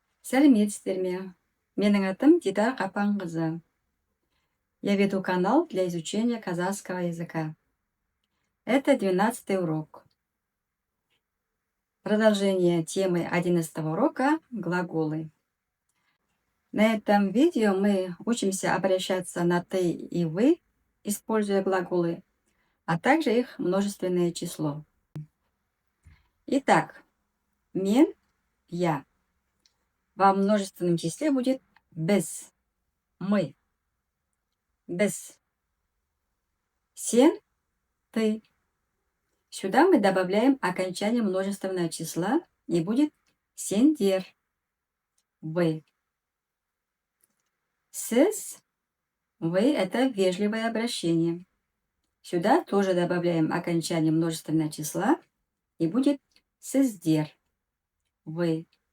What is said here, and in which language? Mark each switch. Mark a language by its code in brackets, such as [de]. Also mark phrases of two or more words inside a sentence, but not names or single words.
[kk] Сәлеметсіздер ме? Менің атым Дидар Қапанқызы. [ru] Я веду канал для изучения казахского языка. Это 12-й урок. Продолжение темы 11-го урока «Глаголы». На этом видео мы учимся обращаться на «ты» и «вы», используя глаголы, а также их множественное число. Итак, мен, я. Во множественном числе будет біз, мы. [kk] Біз. Сен, [ru] ты. Сюда мы добавляем окончание множественного числа, и будет сендер, вы. Сіз, вы – это вежливое обращение. Сюда тоже добавляем окончание множественного числа, и будет сіздер, вы.